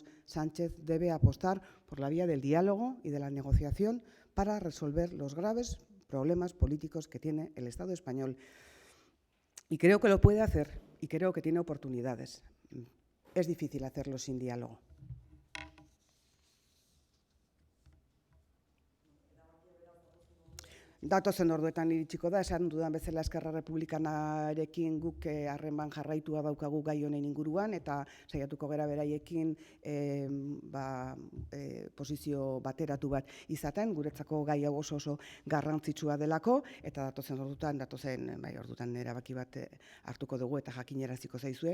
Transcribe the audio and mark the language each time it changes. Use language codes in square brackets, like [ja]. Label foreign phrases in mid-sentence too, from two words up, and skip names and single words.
[es] Sánchez debe apostar por la vía del diálogo y de la negociación para resolver los graves problemas políticos que tiene el Estado español. Y creo que lo puede hacer y creo que tiene oportunidades. es difícil hacerlo sin diálogo. [eu] Datozen orduetan iritsiko da, esan dudan bezala Eskerra Republikanarekin guk harreman jarraitua daukagu gai honen inguruan, eta saiatuko gara beraiekin posizio bateratu bat izaten, guretzako gai hau oso garrantzitsua delako, eta datozen ordutan erabaki bat hartuko dugu eta jakinaraziko zaizue.